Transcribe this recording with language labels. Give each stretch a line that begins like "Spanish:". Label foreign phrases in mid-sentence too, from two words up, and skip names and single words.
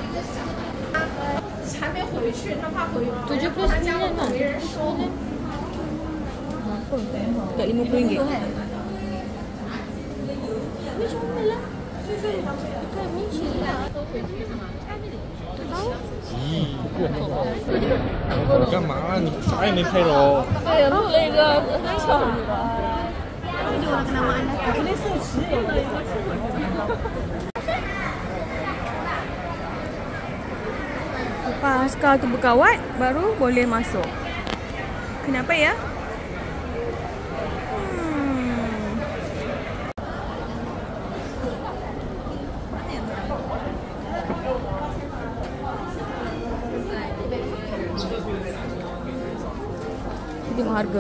Malay: 79 kan? Apa? Dekat 50 ringgit. Ni comel lah. Dekat Malaysia lah. Tak tahu.
Chinese: 我干嘛？你啥也没拍着。对，录了一个很丑的。
Malay: Dia orang kenamaan dah. Boleh search. Lepas kau tu berkawat, baru boleh masuk. Kenapa ya? Tengok harga.